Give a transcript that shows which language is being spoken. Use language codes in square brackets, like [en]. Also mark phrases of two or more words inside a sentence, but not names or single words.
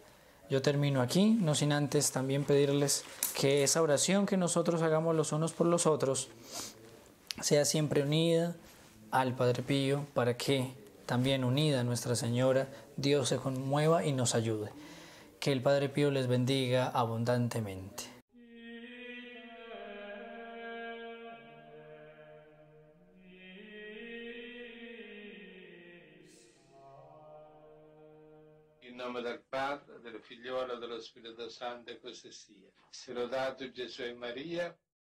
[es] Yo termino aquí, no sin antes también pedirles que esa oración que nosotros hagamos los unos por los otros sea siempre unida, al Padre Pío para que también unida a Nuestra Señora, Dios se conmueva y nos ayude. Que el Padre Pío les bendiga abundantemente. [it] In nome del Padre, del Figliolo e dello Spirito Santo, e così sia. Sia lodato Gesù e Maria.